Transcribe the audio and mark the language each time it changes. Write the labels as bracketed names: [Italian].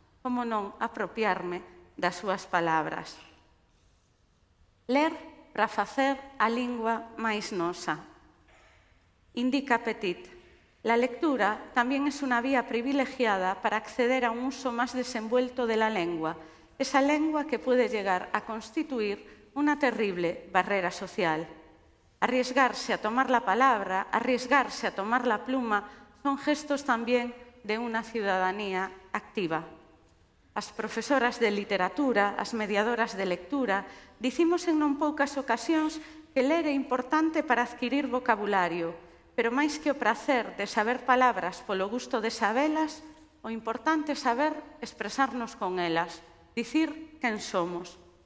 [Galician] Como non apropiarme das súas palabras. Ler para facer a lingua máis nosa. Indica Petit. [Spanish] La lectura también es una vía privilegiada para acceder a un uso más desenvuelto de la lengua, esa lengua que puede llegar a constituir una terrible barrera social. Arriesgarse a tomar la palabra, arriesgarse a tomar la pluma, son gestos también de una ciudadanía activa. [Galician] As profesoras de literatura, as mediadoras de lectura, dicimos en non poucas ocasións que ler é importante para adquirir vocabulario, pero máis que o prazer de saber palabras polo gusto de sabelas, o importante é saber expresarnos con elas, dicir quen somos.